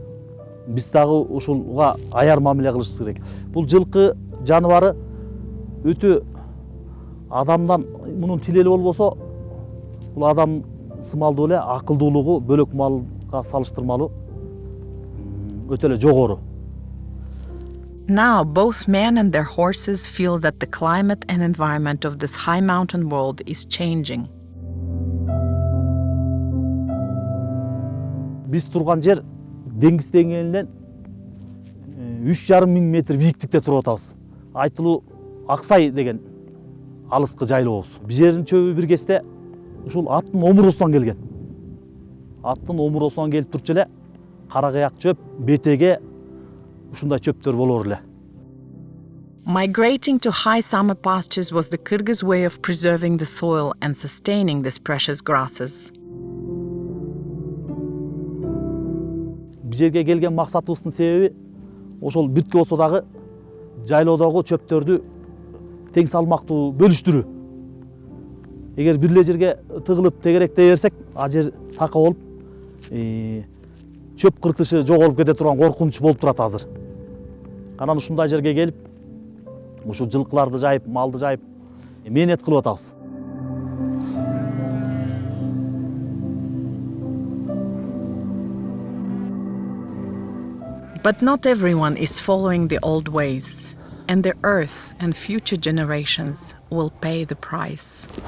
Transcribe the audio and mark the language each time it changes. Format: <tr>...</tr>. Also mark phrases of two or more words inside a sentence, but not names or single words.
<ky>Биз дагы ушулга аяр мамиле кылышыбыз керек. Бул жылкы жаныбары өтө адамдан мунун тилели болбосо, бул адам сымалдуу эле акылдуулугу бөлөк малга салыштырмалуу өтө эле жогору.</ky> <en>Now, both men and their horses feel that the climate and environment of this high mountain world is changing.</en> <ky>Биз турган жер деңиз деңгээлинен 3,5 миң метр бийиктикте туруп атабыз. Айтылуу Аксай деген алыскы жайлообуз. Бул жердин чөбү бир кезде ушул аттын омуросунан келген. Аттын омуросунан келип турчу эле кара кыяк чөп, бетеге ушундай чөптөр болор эле.</ky> <en>Migrating to high summer pastures was the Kyrgyz way of preserving the soil and sustaining these precious grasses.</en> <ky>Бул жерге келген максатыбыздын себеби ошол биртке болсо дагы жайлоодогу чөптөрдү тең салмактуу бөлүштүрүү. Эгер бир эле жерге тыгылып тегеректей берсек, ал жер така болуп, чөп кыртышы жоголуп кете турган коркунуч болуп турат азыр. Анан ушундай жерге келип, ушу жылкыларды жайып, малды жайып, мээнет кылып атабыз.</ky> <en>But not everyone is following the old ways, and the earth and future generations will pay the price.</en>